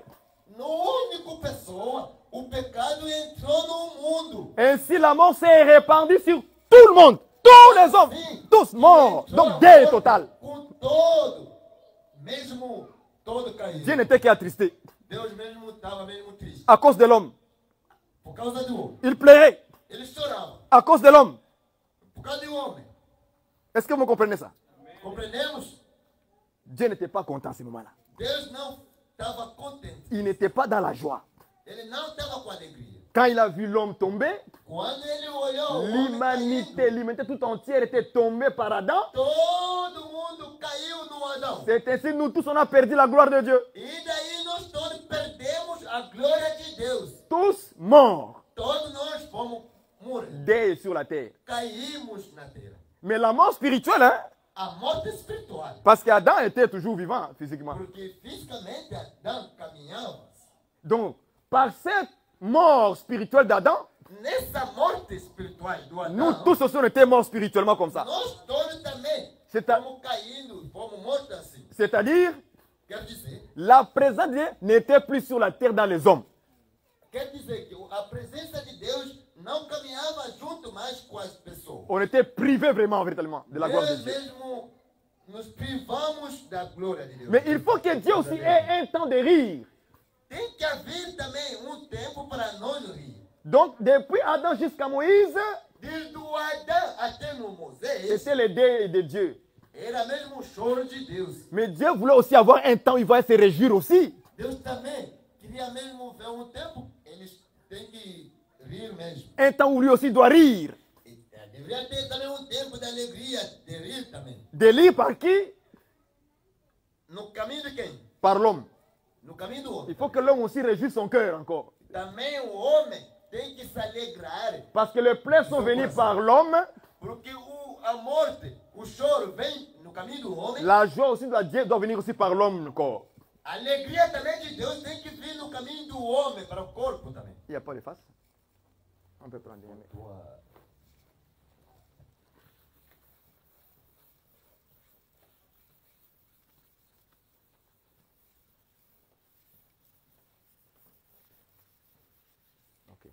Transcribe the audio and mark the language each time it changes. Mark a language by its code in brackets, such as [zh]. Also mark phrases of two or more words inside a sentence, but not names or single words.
[pt] No único pessoa, o pecado entrou no mundo. [fr] Ainsi, la mort s'est répandue sur tout le monde. Tous les hommes, tous morts. Donc, deuil total. [pt] Com todo, mesmo todo caído. [fr] Dieu n'était qu'attristé [pt] Deus mesmo estava mesmo triste. [fr] à cause de l'homme. [pt] Por causa do homem. [fr] Il pleurait [pt] Ele chorava. [fr] à cause de l'homme. [pt] Por causa do homem. [fr] Est-ce que vous comprenez ça? [pt] Compreendemos? [fr] Dieu n'était pas content à ce moment-là. [pt] Deus não estava contente. [fr] Il n'était pas dans la joie. [pt] Ele não estava com alegria. [fr] Quand il a vu l'homme tomber, [pt] Quando ele olhou, o homem caído, [fr] l'humanité tout entière était tombée par Adam. [pt] todo mundo caiu no Adão. [fr] C'est ainsi, nous tous, on a perdu la gloire de Dieu. [pt] E daí nós todos perdemos a glória de Deus. [fr] Tous morts. [pt] Todos nós fomos morrer. [fr] Deuil sur la terre. [pt] Caímos na terra. [fr] Mais la mort spirituelle, hein? [pt] A morte espiritual. [fr] Parce qu'Adam était toujours vivant physiquement. [pt] Porque fisicamente Adão caminhava. [fr] Donc, par cette mort spirituelle d'Adam, [pt] Nessa morte espiritual do [fr] nous [pt] Adão, [fr] tous aussi on était morts spirituellement comme ça. [pt] nós todos também [fr] C'est à- [pt] fomos caindo, fomos mortos assim. [fr] C'est-à-dire, [pt] Quer dizer, [fr] la présence de Dieu n'était plus sur la terre dans les hommes. [pt] quer dizer que a presença de Deus não caminhava junto mais com as pessoas. [fr] On était privés vraiment, véritablement, de la gloire de [pt] Nós [fr] Dieu. [pt] mesmo nos privamos da glória de Deus. [fr] Mais il faut que Dieu aussi ait un temps de rire. [pt] Tem que haver também tempo para nós rir. [fr] Donc, depuis Adam jusqu'à Moïse, [pt] Desde o Adão até no Moisés, [fr] c'était le deuil de Dieu. [pt] era mesmo o choro de Deus. [fr] Mais Dieu voulait aussi avoir un temps où il va se réjouir aussi. [pt] Deus também queria mesmo ver tempo, eles têm que rir mesmo. [fr] Un temps où lui aussi doit rire. [pt] Deveria ter também tempo de alegria, de rir também. [fr] De rire par qui? [pt] No caminho de quem? [fr] Par l'homme. [pt] No caminho do [fr] Il [pt] homem. [fr] faut que l'homme aussi réjouisse son cœur encore. [pt] Também o homem tem que se alegrar, [fr] Parce que les plaies sont venues par l'homme, [pt] porque a morte, o choro vem no caminho do homem. [fr] la joie aussi doit venir aussi par l'homme encore. [pt] A alegria também de Deus tem que vir no caminho do homem, para o corpo também. [fr] Il n'y a pas de face? On peut prendre. Ok.